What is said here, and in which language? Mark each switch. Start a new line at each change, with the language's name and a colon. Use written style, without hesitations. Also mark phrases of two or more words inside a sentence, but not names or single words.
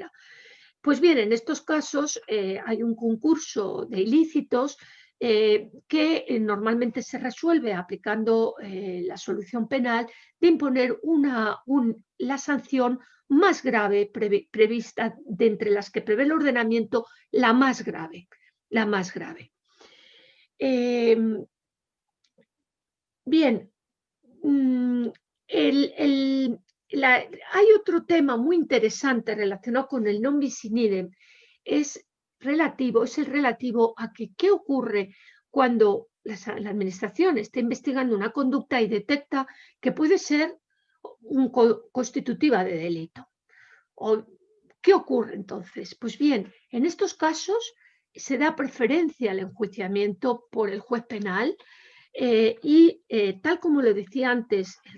Spanish: Pues bien, en estos casos hay un concurso de ilícitos que normalmente se resuelve aplicando la solución penal de imponer la sanción más grave prevista de entre las que prevé el ordenamiento, la más grave. Bien, hay otro tema muy interesante relacionado con el
Latin: non bis in idem,
Spanish: es el relativo a qué ocurre cuando la administración está investigando una conducta y detecta que puede ser constitutiva de delito. ¿Qué ocurre entonces? Pues bien, en estos casos se da preferencia al enjuiciamiento por el juez penal Tal como lo decía antes, el